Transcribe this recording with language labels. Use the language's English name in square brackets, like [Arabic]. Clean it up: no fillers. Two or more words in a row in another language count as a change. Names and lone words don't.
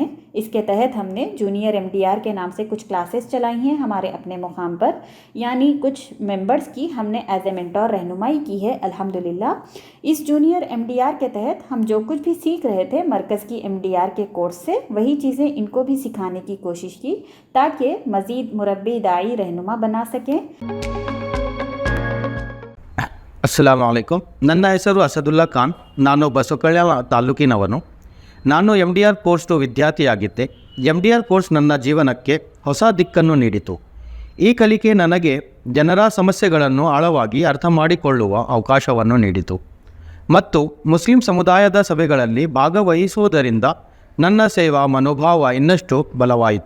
[Urdu] اس کے تحت ہم نے جونیئر MDR کے نام سے کچھ کلاسز چلائی ہیں ہمارے اپنے مقام پر، یعنی کچھ ممبرز کی ہم نے [English] as a mentor [Urdu] رہنمائی کی ہے الحمدللہ۔ اس جونیئر MDR کے تحت ہم جو کچھ بھی سیکھ رہے تھے مرکز کی MDR کے کورس سے، وہی چیزیں ان کو بھی سکھانے کی کوشش کی تاکہ مزید مربی داعی رہنما بنا سکیں۔ [Arabic] السلام عليكم. [Kannada] ನನ್ನ ಹೆಸರು ಅಸದುಲ್ಲಾ ಖಾನ್. ನಾನು ಬಸವಕಲ್ಯಾಣ ತಾಲೂಕಿನವನು. ನಾನು MDR ಕೋರ್ಸ್ದು ವಿದ್ಯಾರ್ಥಿಯಾಗಿದ್ದೆ. MDR ಕೋರ್ಸ್ ನನ್ನ ಜೀವನಕ್ಕೆ ಹೊಸ ದಿಕ್ಕನ್ನು ನೀಡಿತು. ಈ ಕಲಿಕೆ ನನಗೆ ಜನರ ಸಮಸ್ಯೆಗಳನ್ನು ಆಳವಾಗಿ ಅರ್ಥ ಮಾಡಿಕೊಳ್ಳುವ ಅವಕಾಶವನ್ನು ನೀಡಿತು ಮತ್ತು ಮುಸ್ಲಿಂ ಸಮುದಾಯದ ಸಭೆಗಳಲ್ಲಿ ಭಾಗವಹಿಸುವುದರಿಂದ ನನ್ನ ಸೇವಾ ಮನೋಭಾವ ಇನ್ನಷ್ಟು ಬಲವಾಯಿತು.